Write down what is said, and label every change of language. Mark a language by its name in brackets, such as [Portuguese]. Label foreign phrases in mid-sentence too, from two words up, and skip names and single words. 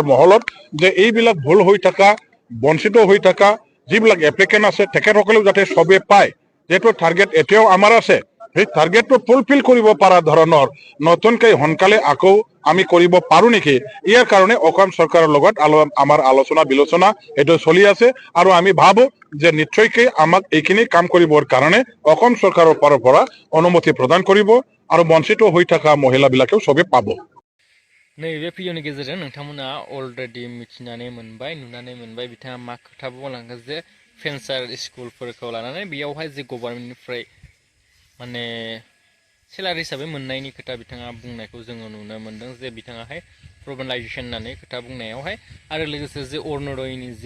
[Assamese] মহলত যে এইবিলাক ভুল হৈ থকা বঞ্চিত হৈ থকা যিবিলাক এপ্লিকেণ্ট আছে তেখেতসকলেও যাতে চবে পায় যিহেতু টাৰ্গেট এতিয়াও আমাৰ আছে সেই টাৰ্গেটটো ফুলফিল কৰিব পৰা ধৰণৰ নতুনকৈ সোনকালে আকৌ আমি কৰিব পাৰোঁ নেকি ইয়াৰ কাৰণে অসম চৰকাৰৰ লগত আমাৰ আলোচনা বিলোচনা এইটো চলি আছে আৰু আমি ভাবোঁ যে নিশ্চয়কৈ আমাক এইখিনি কাম কৰিবৰ কাৰণে অসম চৰকাৰৰ ফালৰ পৰা অনুমতি প্ৰদান কৰিব আৰু বঞ্চিত হৈ থকা মহিলাবিলাকেও চবে পাব [Bodo] नैबे भिडिअनि गेजेरजों नोंथांमोना अलरेडि मिथिनानै मोनबाय नुनानै मोनबाय बिथाङा मा खोथा बुंलांखो जे फेन्सार स्कुलफोरखौ लानानै बेयावहाय जे गभर्नमेन्टनिफ्राय माने सेलारि हिसाबै मोननायनि खोथा बिथाङा बुंनायखौ जोङो नुनो मोन्दों जे बिथाङाहाय प्रभिन्सियेलाइजेसन होननानै खोथा बुंनायावहाय आरो लोगोसे जे अरुणोदयनि जे